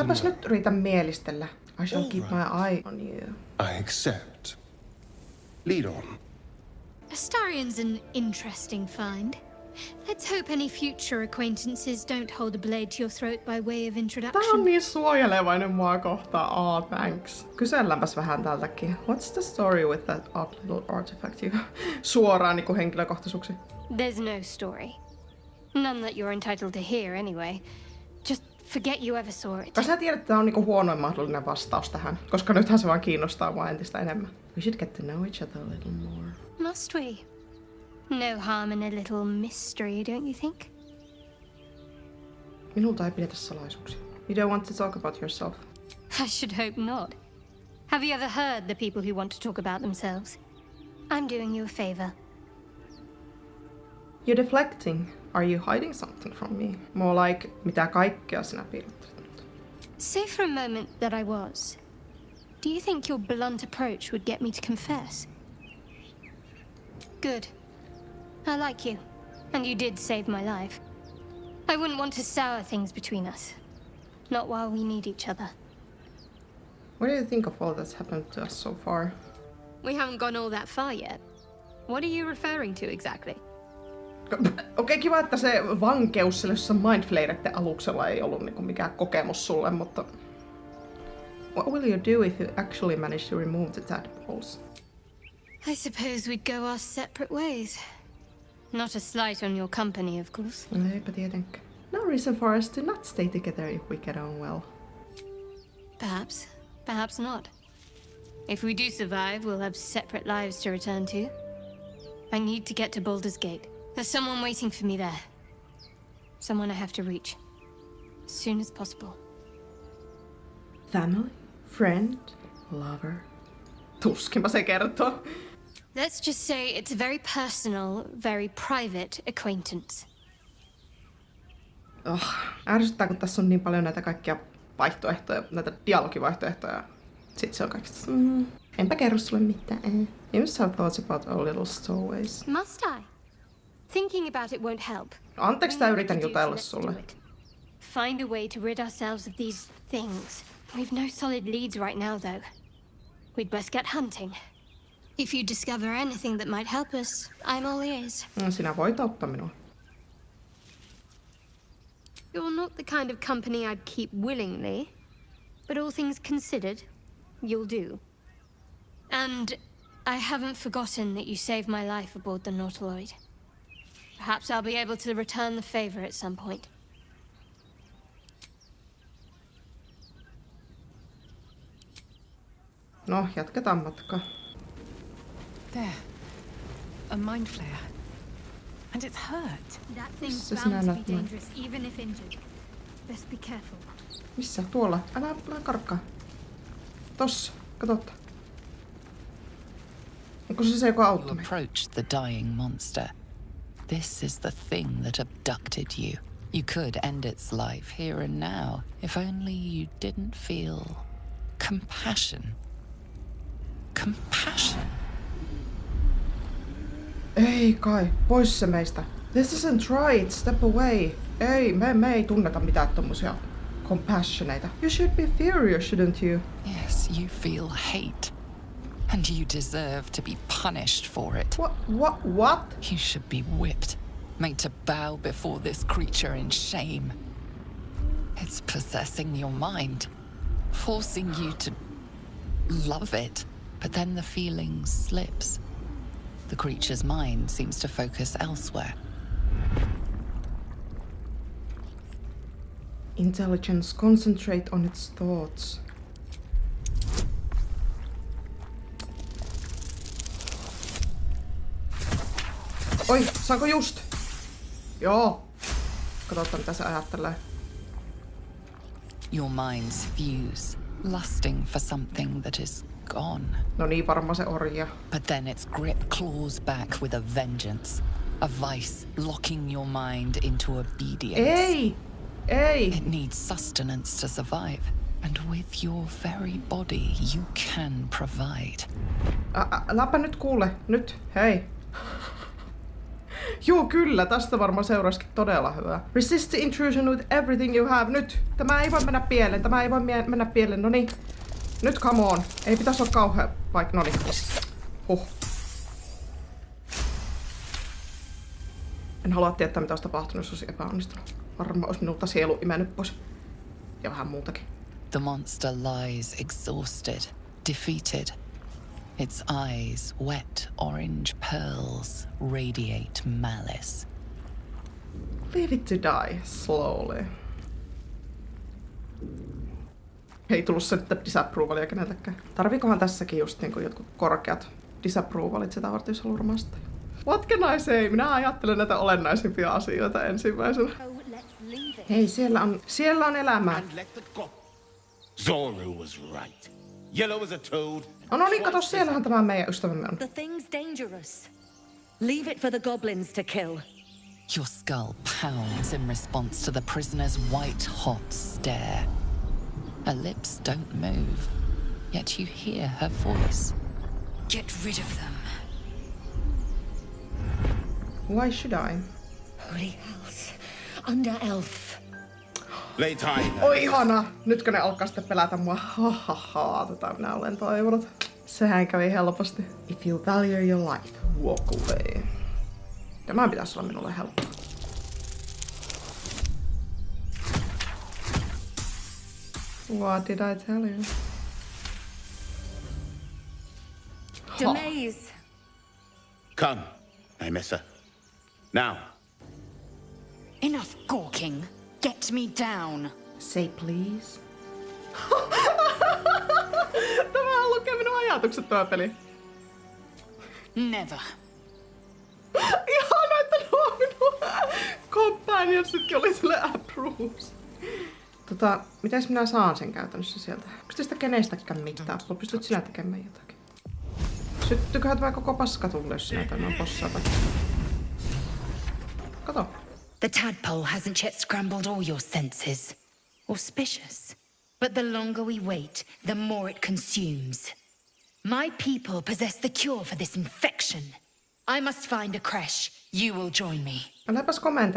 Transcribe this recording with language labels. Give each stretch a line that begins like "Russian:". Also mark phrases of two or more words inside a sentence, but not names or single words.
Finnish: Äläpäs nyt yritä mielistellä.
English: I shall keep my eye on you. I accept. Lead on. Astarion's an interesting find. Let's hope any future acquaintances don't hold a blade to your throat by way of
Finnish: Tää on
English: introduction.
Finnish: niin suojelevainen mua kohtaan.
English: Thanks.
Finnish: Kyselläänpäs vähän tältäkin.
English: What's the story with that odd little artifact?
Finnish: Suoraan niinku henkilökohtaisuuksi.
English: There's no story. None that you're entitled to hear anyway. Just forget you ever saw it.
Finnish: Kai sä tiedät, että tää on niinku huonoin mahdollinen vastaus tähän, koska nythän se vaan kiinnostaa mua entistä enemmän.
English: We should get to know each other a little more. Must we? No harm in a little mystery, don't you think?
Finnish: Minulta ei pidetä salaisuuksia.
English: You don't want to talk about yourself. I should hope not. Have you ever heard the people who want to talk about themselves? I'm doing you a favor. You're deflecting. Are you hiding something from me? More like,
Finnish: mitä kaikkea sinä piilottelet minulta?
English: Say for a moment that I was. Do you think your blunt approach would get me to confess? Good. I like you, and you did save my life. I wouldn't want to sour things between us. Not while we need each other. What do you think of all that's happened to us so far? We haven't gone all that far yet. What are you referring to exactly?
Finnish: Okei, kiva, että se vankeus sille jossain mindflayereiden aluksella ei ollut niinku mikään kokemus sulle, mutta...
English: What will you do if you actually manage to remove the tadpoles? I suppose we'd go our separate ways. Not a slight on your company, of course.
Finnish: Eipä tietenkään.
English: No reason for us to not stay together if we get on well. Perhaps. Perhaps not. If we do survive, we'll have separate lives to return to. I need to get to Baldur's Gate. There's someone waiting for me there. Someone I have to reach. As soon as possible. Family? Friend? Lover?
Finnish: Tuskinpa se kertoo.
English: Let's just say it's a very personal, very private acquaintance.
Finnish: Ärsyttää, kun tässä on niin paljon näitä kaikkia vaihtoehtoja, näitä dialogivaihtoehtoja. Sitten se on kaikista, enpä kerro sulle mitään.
English: You must have thoughts about our little stowaways. Must I? Thinking about it won't help.
Finnish: Anteeksi, tää yritän jutella sulle.
English: Find a way to rid ourselves of these things. We've no solid leads right now, though. We'd best get hunting. If you discover anything that might help us, I'm all ears.
Finnish: Sinä voit auttaa minua.
English: You're not the kind of company I'd keep willingly, but all things considered, you'll do. And I haven't forgotten that you saved my life aboard the Nautiloid. Perhaps I'll be able to return the favor at some point.
Finnish: No, jatketaan matkaa.
English: There. A mind flare. And it's hurt. That thing's
Finnish: Missä
English: bound
Finnish: sinä
English: to
Finnish: näet
English: be
Finnish: noin?
English: dangerous, even if injured. Best be careful.
Finnish: Missä? Tuolla. Älä karkkaa. Tossa. Katsotaan. Onko se joka
English: You
Finnish: auttoi?
English: approached the dying monster. This is the thing that abducted you. You could end its life here and now, if only you didn't feel compassion. Compassion?
Finnish: Ei kai. Pois se meistä.
English: This isn't right. Step away.
Finnish: Ei, me ei tunneta mitään tommosia compassioneita.
English: You should be furious, shouldn't you? Yes, you feel hate. And you deserve to be punished for it. What? You should be whipped, made to bow before this creature in shame. It's possessing your mind, forcing you to love it. But then the feeling slips. The creature's mind seems to focus elsewhere. Intelligence, concentrate on its thoughts.
Finnish: Oi, saanko just? Joo. Katsotaan mitä se ajattelee.
English: Your minds fuse, lusting for something that is gone.
Finnish: No niin, varmaan se orja.
English: But then its grip claws back with a vengeance. A vice locking your mind into obedience.
Finnish: Ei!
English: It needs sustenance to survive. And with your very body, you can provide.
Finnish: Äläpä nyt kuule. Nyt, hei. Joo, kyllä. Tästä varmaan seuraisikin todella hyvä.
English: Resist the intrusion with everything you have.
Finnish: Nyt. Tämä ei voi mennä pieleen. Mennä pieleen. Noniin. Nyt,
English: come on.
Finnish: Ei pitäisi olla kauhea paikka. Noniin. En halua tietää, mitä olisi tapahtunut, jos olisi epäonnistunut. Varmaan olisi minulta sielu imennyt pois. Ja vähän muutakin.
English: The monster lies exhausted, defeated. Its eyes, wet orange pearls, radiate malice. Leave it to die slowly.
Finnish: Ei tullut se disapprovalia keneltäkään. Tarviikohan tässäkin just niinku jotkut korkeat disapprovalit sitä varten, jos haluaa rumasta?
English: What can I say?
Finnish: Minä ajattelen näitä olennaisimpia asioita ensimmäisenä. Hei, siellä on elämää.
English: Zoro was right. Yellow as a toad.
Finnish: No niin, kato, siellähän tämä meidän ystävämme on.
English: The thing's dangerous. Leave it for the goblins to kill. Your skull pounds in response to the prisoner's white-hot stare. Her lips don't move, yet you hear her voice. Get rid of them. Why should I? Holy house. Under elf. Lay tight.
Finnish: Oi ihana! Nytkö ne alkaa sitten pelätä mua? Hahaha, tätä minä olen toivonut. Sehän kävi helposti.
English: If you value your life, walk away.
Finnish: Tämä pitäisi olla minulle helppo.
English: What did I tell you? To Mies. Come, Emissa. Now. Enough gawking. Get me down. Say please.
Finnish: Tämä lukee minun ajatukset tuo peli.
English: Never.
Finnish: Ihana, että nuo minun companionsitkin oli sille approves. Mitäs minä saan sen käytännössä sieltä? Onko tästä kenestäkään mitään? Pystyt sinä tekemään jotakin? Syttyyköhän tämä koko paska tulle, jos sinä tämän possata? Kato.
English: The tadpole hasn't yet scrambled all your senses. Auspicious. But the longer we wait, the more it consumes. My people possess the cure for this infection. I must find a creche. You will join me.
Finnish: Äläpäs komentele